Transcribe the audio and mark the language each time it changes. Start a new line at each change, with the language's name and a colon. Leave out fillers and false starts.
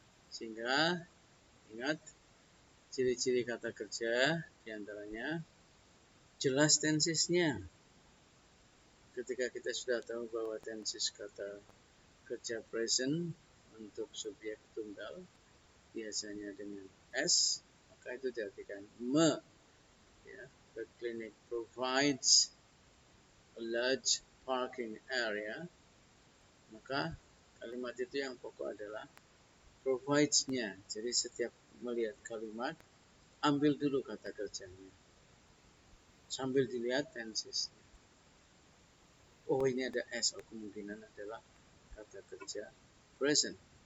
Indonesian: Sehingga ingat ciri-ciri kata kerja diantaranya jelas tensesnya. Ketika kita sudah tahu bahwa tenses kata kerja present untuk subjek tunggal biasanya dengan S, maka itu diartikan me.
English: Ya, the clinic provides a large parking area.
Indonesian: Maka kalimat itu yang pokok adalah provides-nya. Jadi setiap melihat kalimat, ambil dulu kata kerjanya. Sambil dilihat tensesnya. Oh, ini ada S, kemungkinan adalah kata kerja present.